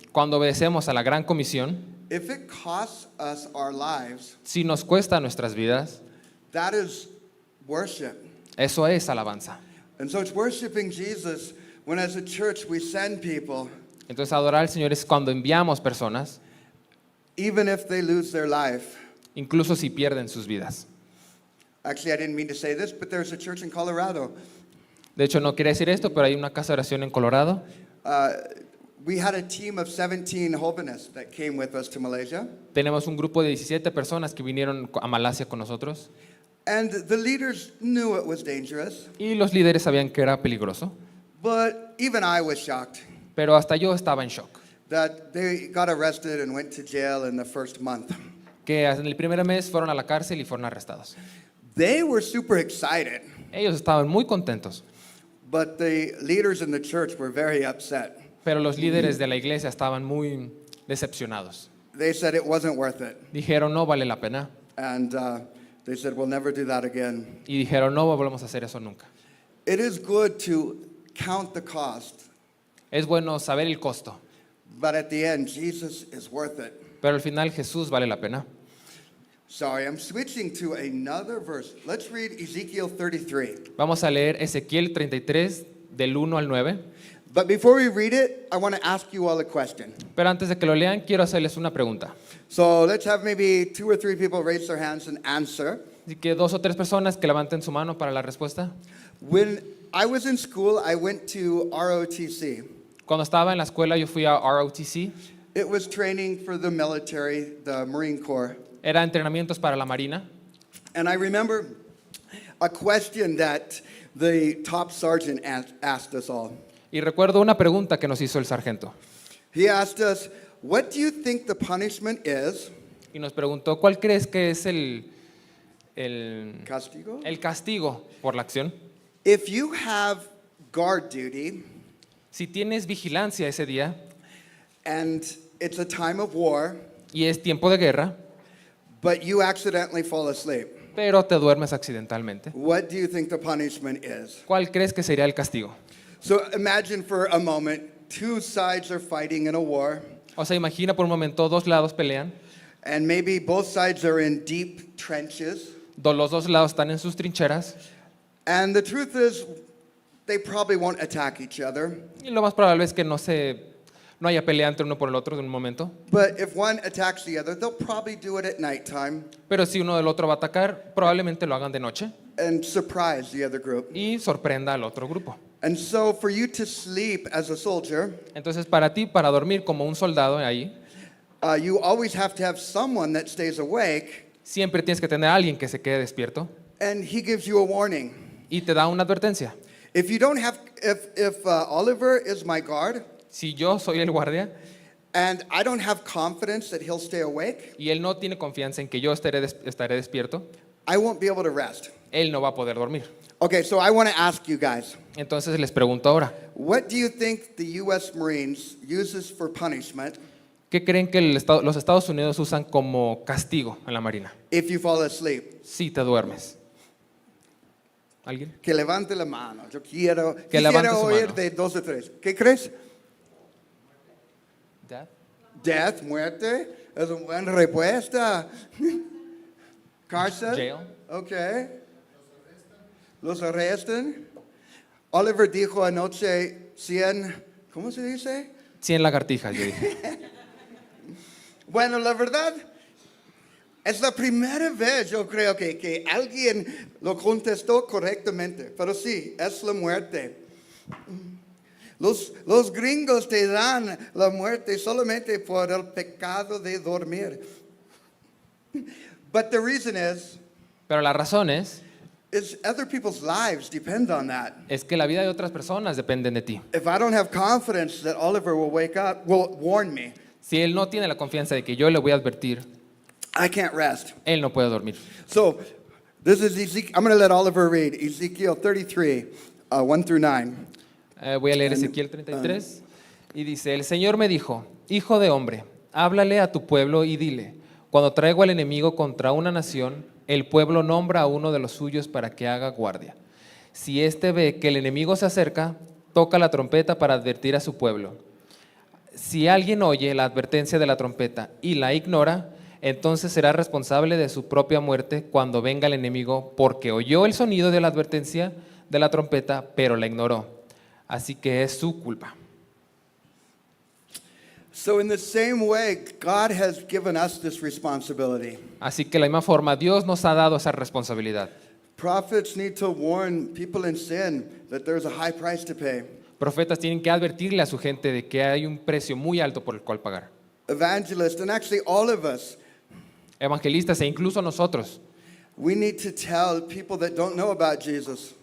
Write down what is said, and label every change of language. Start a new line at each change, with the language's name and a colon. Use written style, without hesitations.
Spanish: Cuando obedecemos a la gran comisión,
English: if it costs us our lives,
Spanish: si nos cuesta nuestras vidas,
English: that is worship.
Spanish: eso es alabanza.
English: And so it's worshiping Jesus when as a church we send people,
Spanish: Entonces adorar al Señor es cuando enviamos personas,
English: even if they lose their life.
Spanish: incluso si pierden sus vidas.
English: Actually, I didn't mean to say this, but there's a church in Colorado.
Spanish: De hecho, no quería decir esto, pero hay una casa de oración en Colorado.
English: We had a team of 17 jóvenes that came with us to Malaysia.
Spanish: Tenemos un grupo de 17 personas que vinieron a Malasia con nosotros.
English: And the leaders knew it was dangerous,
Spanish: Y los líderes sabían que era peligroso.
English: but even I was shocked
Spanish: Pero hasta yo estaba en shock.
English: that they got arrested and went to jail in the first month.
Spanish: Que en el primer mes fueron a la cárcel y fueron arrestados.
English: They were super excited,
Spanish: Ellos estaban muy contentos.
English: but the leaders in the church were very upset.
Spanish: Pero los líderes de la iglesia estaban muy decepcionados.
English: They said it wasn't worth it.
Spanish: Dijeron, no vale la pena.
English: And they said, we'll never do that again.
Spanish: Y dijeron, no volvemos a hacer eso nunca.
English: It is good to count the cost,
Spanish: Es bueno saber el costo,
English: but at the end, Jesus is worth it.
Spanish: pero al final Jesús vale la pena.
English: Sorry, I'm switching to another verse. Let's read Ezekiel 33.
Spanish: Vamos a leer Ezequiel 33 del 1 al 9.
English: But before we read it, I want to ask you all a question.
Spanish: Pero antes de que lo lean, quiero hacerles una pregunta.
English: So let's have maybe 2 or 3 people raise their hands and answer.
Spanish: Así que 2 o 3 personas que levanten su mano para la respuesta.
English: When I was in school, I went to ROTC.
Spanish: Cuando estaba en la escuela, yo fui a ROTC.
English: It was training for the military, the Marine Corps.
Spanish: Era entrenamientos para la Marina.
English: And I remember a question that the top sergeant asked us all.
Spanish: Y recuerdo una pregunta que nos hizo el sargento.
English: He asked us, what do you think the punishment is?
Spanish: Y nos preguntó, ¿cuál crees que es el Castigo? castigo por la acción?
English: If you have guard duty
Spanish: Si tienes vigilancia ese día
English: and it's a time of war,
Spanish: y es tiempo de guerra,
English: but you accidentally fall asleep,
Spanish: pero te duermes accidentalmente,
English: what do you think the punishment is?
Spanish: ¿cuál crees que sería el castigo?
English: So imagine for a moment, 2 sides are fighting in a war,
Spanish: O sea, imagina por un momento, 2 lados pelean,
English: and maybe both sides are in deep trenches.
Spanish: los 2 lados están en sus trincheras,
English: And the truth is, they probably won't attack each other.
Spanish: y lo más probable es que no haya pelea entre uno por el otro en un momento.
English: But if one attacks the other, they'll probably do it at nighttime
Spanish: Pero si uno del otro va a atacar, probablemente lo hagan de noche
English: and surprise the other group.
Spanish: y sorprenda al otro grupo.
English: And so for you to sleep as a soldier,
Spanish: Entonces, para ti, para dormir como un soldado ahí,
English: you always have to have someone that stays awake,
Spanish: siempre tienes que tener a alguien que se quede despierto
English: and he gives you a warning.
Spanish: y te da una advertencia.
English: If you don't have, if Oliver is my guard,
Spanish: Si yo soy el guardia
English: and I don't have confidence that he'll stay awake,
Spanish: y él no tiene confianza en que yo estaré despierto,
English: I won't be able to rest.
Spanish: él no va a poder dormir.
English: Okay, so I want to ask you guys,
Spanish: Entonces les pregunto ahora,
English: what do you think the U.S. Marines uses for punishment
Spanish: ¿qué creen que los Estados Unidos usan como castigo en la Marina?
English: if you fall asleep?
Spanish: Si te duermes. ¿Alguien? Que levante la mano. Yo quiero, Que levante quisiera su oír mano. de 2 o 3. ¿Qué crees?
English: Death.
Spanish: Death, muerte. Es una buena respuesta. Cárcel.
English: Jail.
Spanish: Okay. Los arrestan. Oliver dijo anoche 100, ¿cómo se dice? 100 lagartijas, yo dije. Bueno, la verdad, es la primera vez yo creo que alguien lo contestó correctamente. Pero sí, es la muerte. Los gringos te dan la muerte solamente por el pecado de dormir.
English: But the reason
Spanish: Pero la razón es
English: other people's lives depend on that.
Spanish: que la vida de otras personas dependen de ti.
English: If I don't have confidence that Oliver will will warn me,
Spanish: Si él no tiene la confianza de que yo le voy a advertir,
English: I can't rest.
Spanish: él no puede dormir.
English: So, this is Ezekiel. I'm going to let Oliver read Ezekiel 33, 1 through 9.
Spanish: Voy a leer Ezequiel 33 y dice, el Señor me dijo, hijo de hombre, háblale a tu pueblo y dile, cuando traigo al enemigo contra una nación, el pueblo nombra a uno de los suyos para que haga guardia. Si éste ve que el enemigo se acerca, toca la trompeta para advertir a su pueblo. Si alguien oye la advertencia de la trompeta y la ignora, entonces será responsable de su propia muerte cuando venga el enemigo, porque oyó el sonido de la advertencia de la trompeta, pero la ignoró. Así que es su culpa.
English: So, in the same way, God has given us this responsibility.
Spanish: Así que de la misma forma, Dios nos ha dado esa responsabilidad.
English: Prophets need to warn people in sin that there's a high price to pay.
Spanish: Profetas tienen que advertirle a su gente de que hay un precio muy alto por el cual pagar.
English: Evangelists, and actually all of us,
Spanish: Evangelistas e incluso nosotros
English: we need to tell people that don't know about Jesus.